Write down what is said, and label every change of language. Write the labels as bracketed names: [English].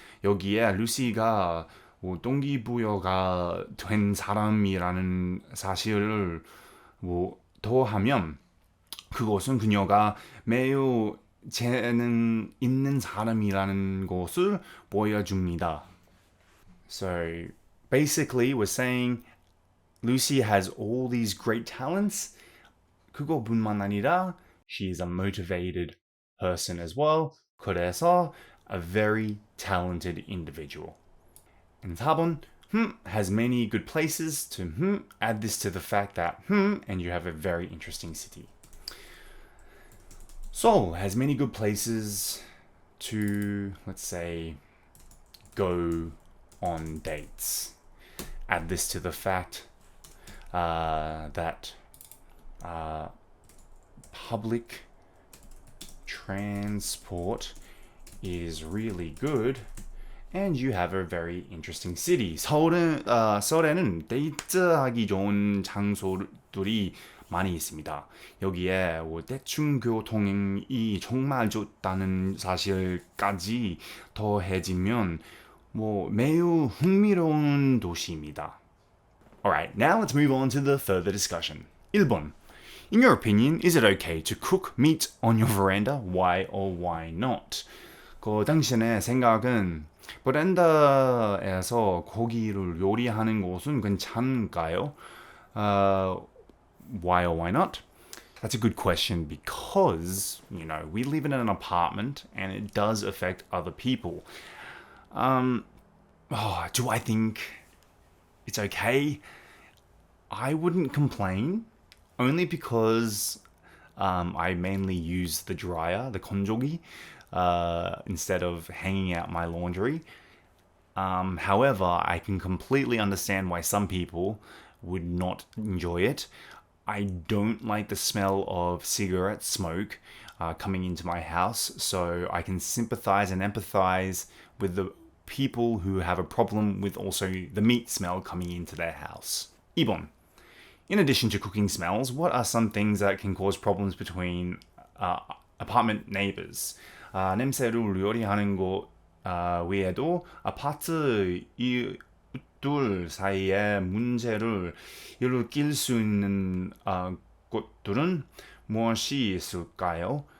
[Korean] 여기에 루시가 동기부여가 된 사람이라는 사실을 더하면 그것은 그녀가 매우 재능 있는 사람이라는 것을 보여줍니다. [English] So basically we're saying Lucy has all these great talents. [Korean] 그거뿐만 아니라 [English] she is a motivated person as well. [Korean] 그래서 [English] a very talented individual. And 4번, has many good places to add this to the fact that and you have a very interesting city. Seoul has many good places to, let's say, go on dates. Add this to the fact that public transport is really good and you have a very interesting city. [Korean] 서울에는 데이트하기 좋은 장소들이 많이 있습니다. 여기에 대중교통이 정말 좋다는 사실까지 더해지면 매우 흥미로운 도시입니다. [English] Alright, now let's move on to the further discussion. 1번. In your opinion, is it okay to cook meat on your veranda? Why or why not? [Korean] 그 당신의 생각은 베란다에서 고기를 요리하는 것은 괜찮을까요? [English] Why or why not? That's a good question because, we live in an apartment and it does affect other people. Do I think it's okay? I wouldn't complain, only because I mainly use the dryer, the 건조기, instead of hanging out my laundry. However, I can completely understand why some people would not enjoy it. I don't like the smell of cigarette smoke coming into my house, so I can sympathize and empathize with the people who have a problem with also the meat smell coming into their house. [Korean] 2번. [English] In addition to cooking smells, what are some things that can cause problems between apartment neighbors? [Korean] 냄새를 요리하는 것 외에도 아파트 이웃들 사이에 문제를 일으킬 수 있는 것들은 무엇이 있을까요?